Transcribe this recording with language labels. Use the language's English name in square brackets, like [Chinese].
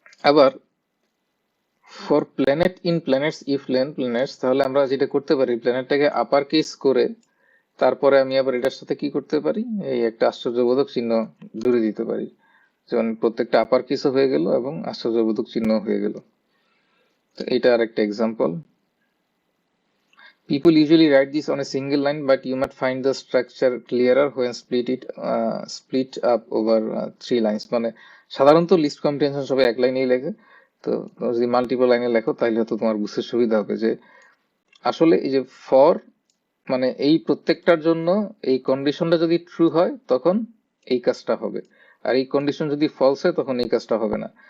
[Bangla] আবার for planet in planets if lane planets, তাহলে আমরা যেটা করতে পারি প্ল্যানেটটাকে আপার কেস করে তারপরে আমি আবার এটার সাথে কি করতে পারি, এই একটা আশ্চর্যবোধক চিহ্ন জুড়ে দিতে পারি, যেমন প্রত্যেকটা আপার কেসও হয়ে গেল এবং আশ্চর্যবোধক চিহ্ন হয়ে গেল। তো এটা আর একটা example. [English] People usually write this on a single line, but you might find the structure clearer when split up over 3 lines. [Bangla] মানে সাধারণত লিস্ট কম্প্রিহেনশন সবাই এক লাইনেই লেখে, তো তোমরা যদি মাল্টিপল লাইনে লেখো তাহলে হয়তো তোমার বুঝতে সুবিধা হবে যে আসলে এই যে ফর মানে এই প্রত্যেকটার জন্য এই কন্ডিশনটা যদি ট্রু হয় তখন এই কাজটা হবে, আর এই কন্ডিশন যদি ফলস হয় তখন এই কাজটা হবে না।